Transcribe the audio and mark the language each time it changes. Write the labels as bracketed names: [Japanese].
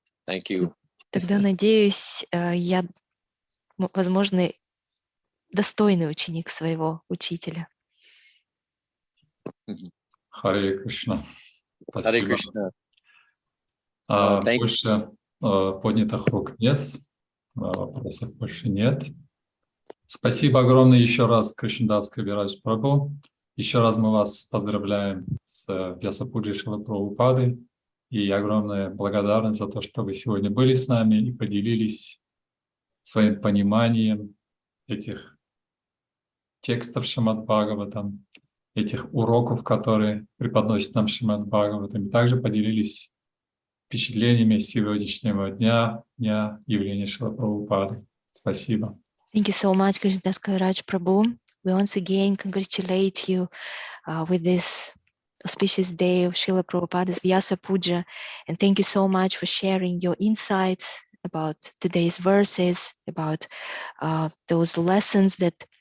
[English] Thank you. [Russian] Тогда, надеюсь, я, возможно, достойный ученик своего учителя. Харе Кришна. [English] Hare [Russian] Спасибо. [English] Krishna. [Russian] Больше поднятых рук нет, вопросов больше нет. Спасибо огромное еще раз, Кришнадас Кавираджа Прабху. Еще раз мы вас поздравляем с Вьясапуджей Шрилы Прабхупады. И огромная благодарность за то, что вы сегодня были с нами и поделились своим пониманием этих текстов Шримад Бхагаватам, этих уроков, которые преподносит нам Шримад Бхагаватам, и также поделились впечатлениями сегодняшнего дня явления Шрилы Прабхупады. Спасибо. [English] Thank you so much, Krishnadas Kaviraja Prabhu. We once again congratulate you with this auspicious day of Srila Prabhupada's Vyasa Puja, and thank you so much for sharing your insights about today's verses, about those lessons that